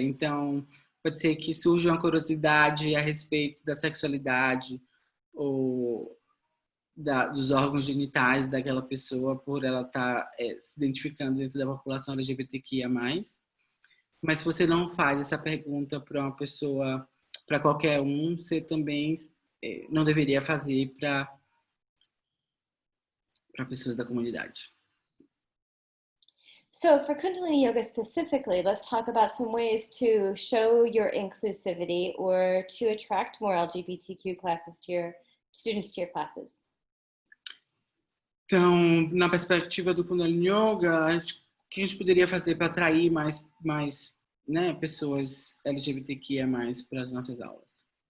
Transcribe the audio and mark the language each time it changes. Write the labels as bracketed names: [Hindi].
[Portuguese] Então, pode ser que surja uma curiosidade a respeito da sexualidade ou dos órgãos genitais daquela pessoa por ela estar se identificando dentro da população LGBTQIA+. Mas se você não faz essa pergunta para uma pessoa, para qualquer um, você também não deveria fazer para pessoas da comunidade. [English] So for Kundalini Yoga specifically, let's talk about some ways to show your inclusivity or to attract more LGBTQ students to your classes. [Portuguese] Então, na perspectiva do Kundalini Yoga, o que a gente poderia fazer para atrair mais pessoas LGBTQIA+ para as nossas aulas?